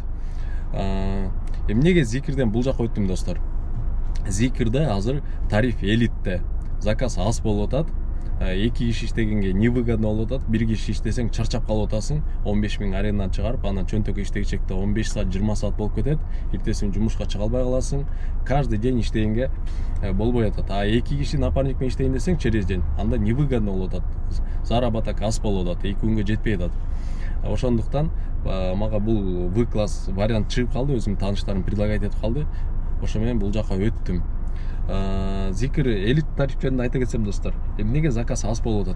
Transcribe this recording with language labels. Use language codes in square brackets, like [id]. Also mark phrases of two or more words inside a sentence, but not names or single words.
[ky] Эмнеге Зикирден бул жака өттүм достор? Зикирде азыр тариф элитте. Заказ аз болуп атат. 2 киши иштегенге невыгодно болуп атат. 1 киши иштесең чарчап калып атасың. 15 000 арендадан чыгарып, анан чөнтөккө иштегичекте 15 саат, 20 саат болуп кетет. Эртесин жумушка чыга албай каласың. [ru] Каждый день [ky] иштегенге болбой атат. А 2 киши напарник менен иштейин десең [ru] через день, [ky] анда невыгодно болуп атат. Заработок аз болуп атат, 2 күнгө жетпей атат. Ошондуктан мага бул В-класс вариант чыгып калды, өзүмдүн тааныштарым предлагать этип калды. Ошо менен бул жака өттүм. Зикир элит тариф жөнүндө айта кетсем достор, эмнеге заказ аз болуп атат?